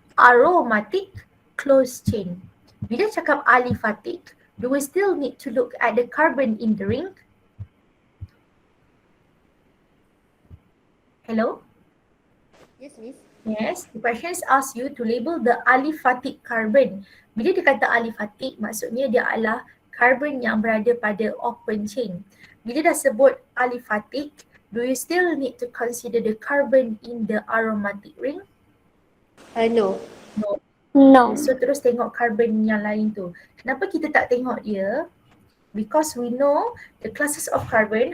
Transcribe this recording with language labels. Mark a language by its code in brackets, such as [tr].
[en] Aromatic, closed chain. [ms] Bila cakap [en] aliphatic, do we still need to look at the carbon in the ring? Hello? Yes, Miss. Yes, the questions ask you to label the aliphatic carbon. [ms] Bila dia kata aliphatic, maksudnya dia adalah carbon yang berada pada open chain. Bila dah sebut [en] aliphatic, do you still need to consider the carbon in the aromatic ring? No. No. No. [ms] So terus tengok carbon yang lain tu. Kenapa kita tak tengok dia? [en] Because we know the classes of carbon.